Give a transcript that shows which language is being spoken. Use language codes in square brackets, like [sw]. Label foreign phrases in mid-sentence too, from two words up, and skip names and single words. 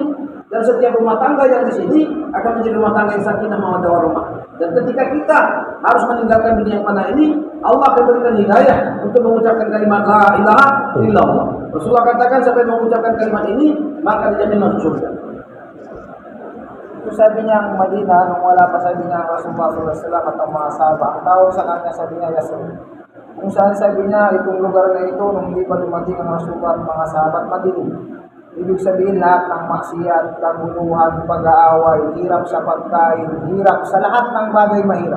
[id] Dan setiap rumah tangga yang di sini akan menjadi rumah tangga yang [ar] سكينة مودة ورحمة. [id] Dan ketika kita harus meninggalkan dunia yang fana ini, Allah akan berikan hidayah untuk mengucapkan kalimat [ar] لا إله إلا الله. [id] Rasulullah katakan siapa yang mengucapkan kalimat ini maka dijamin masuk surga. [tl] Itu sabi niya ang Madinah, nung wala pa sabi niya ang Rasulullah SAW at ang mga sahabat. Ang tawag sa kanya sabi niya Yathrib. Kung saan sabi niya itong lugar na ito nung hindi pa dumating ang Rasulullah at mga sahabat, madilim. Ibig sabihin lahat ng maksiyat, kaguluhan, pag-aaway, hirap sa pagkain, hirap sa lahat ng bagay mahirap.